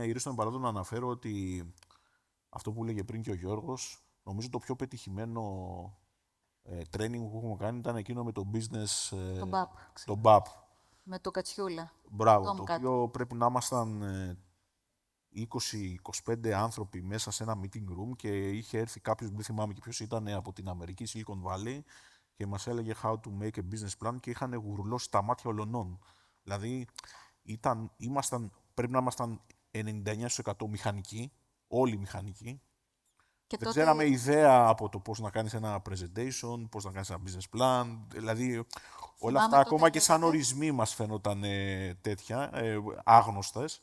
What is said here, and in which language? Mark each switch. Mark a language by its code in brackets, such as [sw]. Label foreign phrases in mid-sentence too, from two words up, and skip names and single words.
[el] Η Ρίστον παράδειγμα να αναφέρω ότι αυτό που έλεγε πριν και ο Γιώργος, νομίζω το πιο πετυχημένο training που έχουμε κάνει ήταν εκείνο με το business, το BAP. Με το Κατσιούλα. Μπράβο, το οποίο πρέπει να ήμασταν 20-25 άνθρωποι μέσα σε ένα [en] meeting room [el] και είχε έρθει κάποιος, δεν θυμάμαι και ποιος ήταν, από την Αμερική, Silicon Valley, και μας έλεγε [en] how to make a business plan [el] και είχαν γουρλώσει τα μάτια ολονών. Δηλαδή, πρέπει να ήμασταν 99% μηχανικοί, όλοι μηχανικοί. Και δεν τότε... ξέραμε ιδέα από το πώς να κάνεις ένα presentation, πώς να κάνεις ένα [en] business plan. [el] Δηλαδή, όλα αυτά ακόμα και σαν ορισμοί μας φαίνονταν τέτοια, άγνωστες.